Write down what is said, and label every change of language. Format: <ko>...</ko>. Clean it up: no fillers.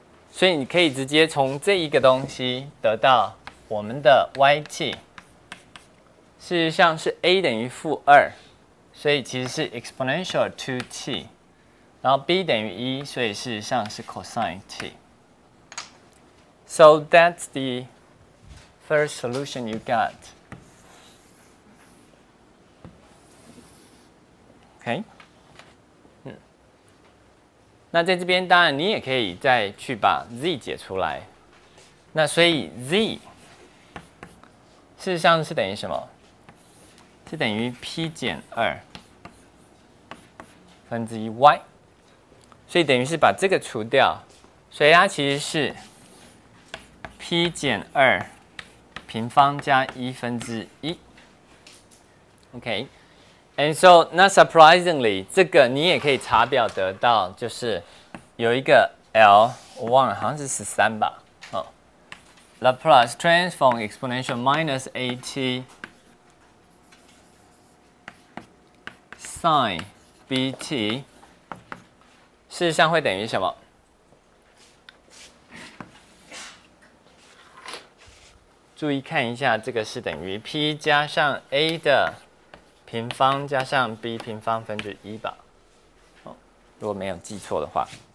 <zh>所以你可以直接从这一个东西得到我们的 y_t， 事实上是 a 等于负2，所以其实是 exponential 2t， 然后 b 等于1，所以事实上是 cosine t。</zh> <en>So that's the first solution you got.</en> <zh>OK， 那在这边当然你也可以再去把 z 解出来。那所以 z 事实上是等于什么？是等于 p 减2分之1 y， 所以等于是把这个除掉，所以它其实是 p 减2平方加1分之1。 OK。</zh> <en>And so, not surprisingly，</en> <zh>这个你也可以查表得到，就是有一个 L， 我忘了，好像是13吧。哦 ，Laplace transform exponential minus AT sin BT， 事实上会等于什么？注意看一下，这个是等于 P 加上 A 的平方加上 b 平方分之1吧。哦，如果没有记错的话。</zh>